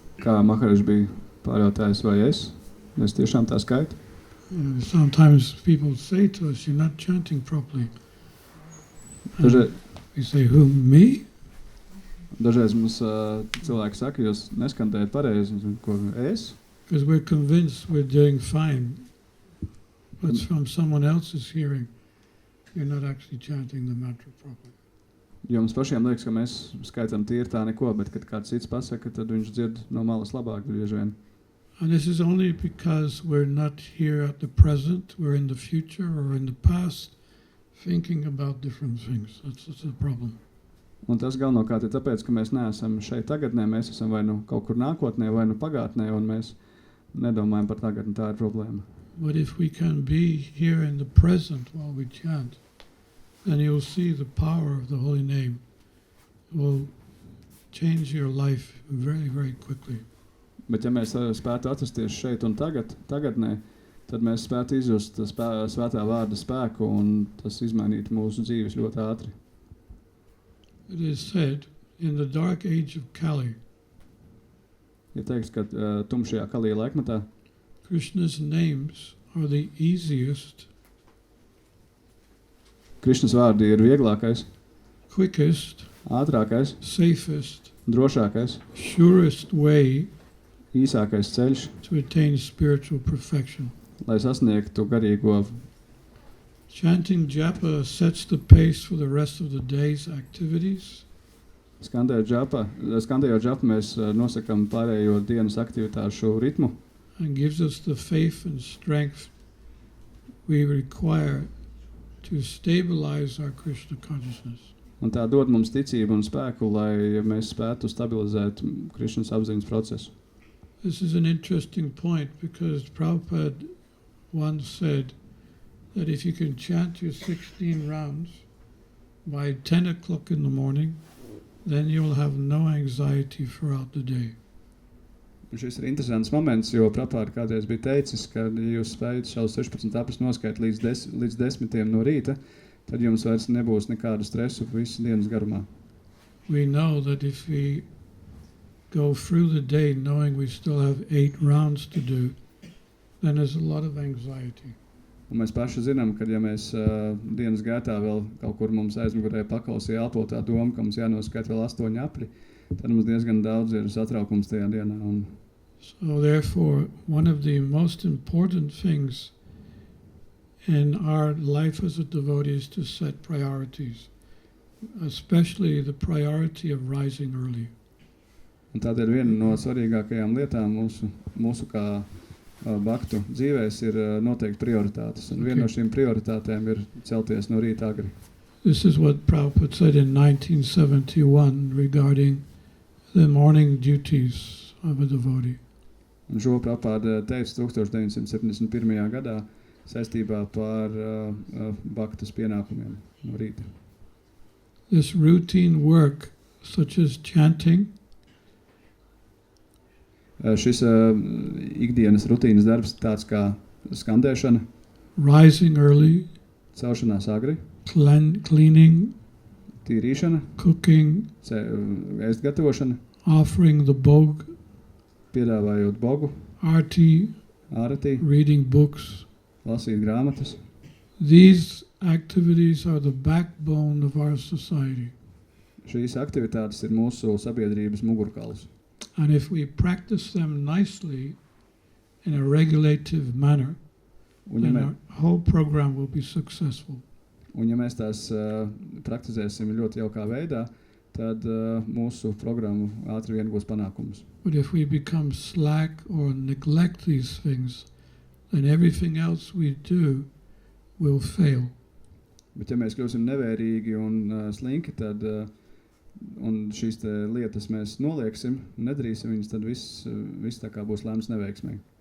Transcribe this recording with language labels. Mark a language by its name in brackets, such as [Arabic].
[Latvian] Kā Maharaģs bija pārjautājis, vai es? Es tiešām tā skaitu. [English] Sometimes people say to us, you're not chanting properly. [Latvian] Dažreiz, [English] We say, who, me? [Latvian] dažreiz mums cilvēki saka, jūs neskandējat pareizi, ko es? [English] Because we're convinced we're doing fine. But from someone else's hearing, you're not actually chanting the mantra properly. [Latvian] Jo mums pašiem liekas, ka mēs skaitam tīri tā neko, bet kad kāds cits pasaka, tad viņš dzird no malas labāk bieži vien. [English] And this is only because we're not here at the present, we're in the future or in the past, thinking about different things. That's the problem. [Latvian] Un tas galvenokārt ir tāpēc, ka mēs neesam šeit tagadnē, mēs esam vai nu kaut kur nākotnē, vai nu pagātnē, un mēs nedomājam par tagadni, tā ir problēma. [English] But if we can be here in the present while we chant, then you'll see the power of the holy name. It will change your life very, very quickly. [Latvian] Bet ja mēs spētu atrasties šeit un tagadnē, tad mēs spētu izjust svētā vārda spēku, un tas izmainītu mūsu dzīves ļoti ātri. [English] It is said, in the dark age of Kali, [Latvian] Ir teikts, ka tumšajā kalīja laikmetā [English] Krishna's names are the easiest, [Latvian] Krišnas vārdi ir vieglākais, [English] quickest, [Latvian] ātrākais, [English] safest, [Latvian] drošākais, [English] surest way [Latvian] īsākais ceļš, [English] to attain spiritual perfection. [Latvian] lai sasniegtu garīgo. [English] Chanting japa sets the pace for the rest of the day's activities. [Latvian] Skandējot džapu, mēs nosakam pārējo dienas aktivitāšu ritmu [English] And gives us the faith and strength we require to stabilize our Krishna consciousness. [Latvian] un tā dod mums ticību un spēku, lai mēs spētu stabilizēt Krišnas apziņas procesu. [English] This is an interesting point because Prabhupada once said that if you can chant your 16 rounds by 10 o'clock in the morning, then you'll have no anxiety throughout the day. [Latvian] Un šis ir interesants moments, jo Prabhupāda kādreiz bija teicis, ka ja jūs spējat šaus 16 apus noskait līdz 10 no rīta, tad jums vairs nebūs nekādu stresu visu dienas garumā. [English] We know that if we go through the day knowing we still have 8 rounds to do, then there's a lot of anxiety. [Latvian] Un mēs paši zinām, ka ja mēs dienas gaitā vēl kaut kur mums aizmugurē pakausī elpo tā doma, ka mums jānoskait vēl 8 apļi, tad mums diezgan daudz ir satraukums tajā dienā. Un [English] So therefore, one of the most important things in our life as a devotee is to set priorities, especially the priority of rising early. [Latvian] Un tādēļ viena no svarīgākajām lietām mūsu kā baktu dzīvēs ir noteikti prioritātes. Un viena no šīm prioritātēm ir celties no rīta agri. [English] This is what Prabhupada said in 1971 regarding the morning duties of a devotee. [Latvian] Un šo Prabhupāda teica 1971. gadā saistībā par baktas pienākumiem no rīta. [English] This routine work, such as chanting, [Latvian] Šis ikdienas rutīnas darbs tāds kā skandēšana, [English] rising early, [Latvian] celšanās agri, [English] cleaning, [Latvian] tīrīšana, [English] cooking, [Latvian] ēst gatavošana, [English] offering the bhog, [Latvian] piedāvājot bogu, [English] arti, [Latvian] āratī, [English] reading books. [Latvian] lasīt grāmatas. [English] These activities are the backbone of our society. [Latvian] Šīs aktivitātes ir mūsu sabiedrības mugurkauls. [English] And if we practice them nicely in a regulative manner, [Latvian] Un ja, [English] then our whole program will be successful. [Latvian] un ja mēs tās praktizēsim ļoti jaukā veidā, tad mūsu programmu ātri vien būs panākums. [English] But if we become slack or neglect these things, then everything else we do will fail. [Latvian] Bet ja mēs kļūsim nevērīgi un slinki, tad un šīs te lietas mēs nolieksim, nedarīsim viņas, tad viss tā kā būs lēmts neveiksmīgi.